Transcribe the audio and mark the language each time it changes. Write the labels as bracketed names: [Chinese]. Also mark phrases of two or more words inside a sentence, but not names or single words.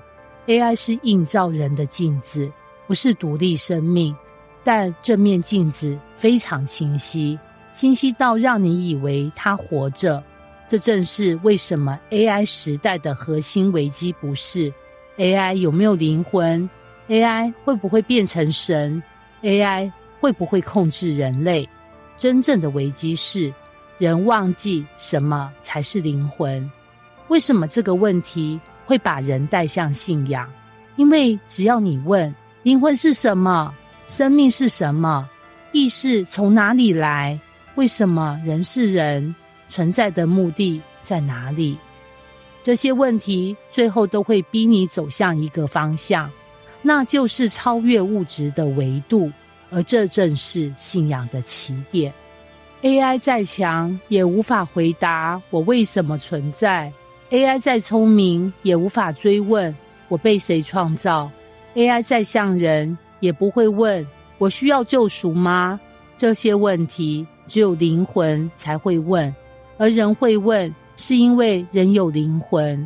[Chinese] AI 是映照人的鏡子，不是獨立生命，但這面鏡子非常清晰，清晰到讓你以為它活着。這正是為什麼 AI 時代的核心危機不是 AI 有沒有靈魂， AI 會不會變成神， AI 會不會控制人類。真正的危機是人忘記什麼才是靈魂。為什麼這個問題會把人帶向信仰？因為只要你問靈魂是什麼，生命是什麼，意識從哪裡來，為什麼人是人，存在的目的在哪裡，這些問題最後都會逼你走向一個方向，那就是超越物質的維度，而這正是信仰的起點。AI 再強也無法回答我為什麼存在， AI 再聰明也無法追問我被誰創造， AI 再像人也不會問我需要救贖嗎？這些問題只有靈魂才會問，而人會問是因為人有靈魂。